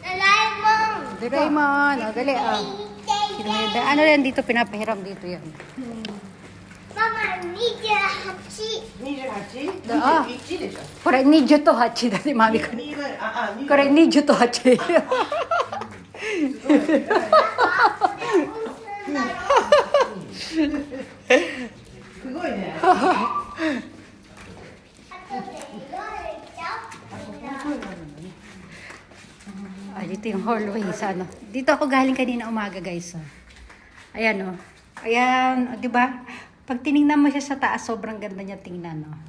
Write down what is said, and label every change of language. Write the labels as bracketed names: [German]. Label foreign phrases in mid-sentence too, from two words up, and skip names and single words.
[Japanese] ドラえもん [Filipino] Doraemon. O, dali. Ano yan dito? Pinapahiram dito yan. Mama, 28. 28? Ah. [Japanese] 21でしょ。これ20と8だね、マミコ。 20 これ20と8。すごいね。 [Filipino] Ah, dito yung hallway sa ano. Dito ako galing kanina umaga, guys. Oh. Ayan, oh. Ayan, oh, di ba? Pag tiningnan mo siya sa taas, sobrang ganda niya tingnan, oh.